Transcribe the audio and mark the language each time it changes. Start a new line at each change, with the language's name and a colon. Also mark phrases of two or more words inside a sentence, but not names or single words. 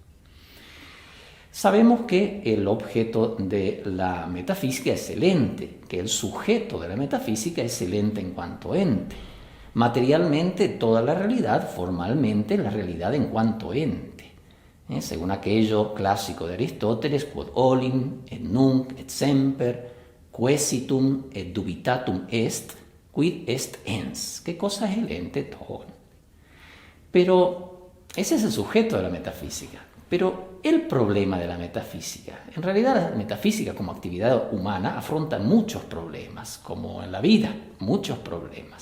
Spanish: Sabemos que el objeto de la metafísica es el ente, que el sujeto de la metafísica es el ente en cuanto ente. Materialmente toda la realidad, formalmente la realidad en cuanto ente. Según aquello clásico de Aristóteles,
Latin: quod olim, et nunc, et semper, quesitum et dubitatum est, quid est ens.
Spanish: ¿Qué cosa es el ente? Todo. Pero ese es el sujeto de la metafísica. Pero el problema de la metafísica, en realidad la metafísica como actividad humana afronta muchos problemas, como en la vida, muchos problemas.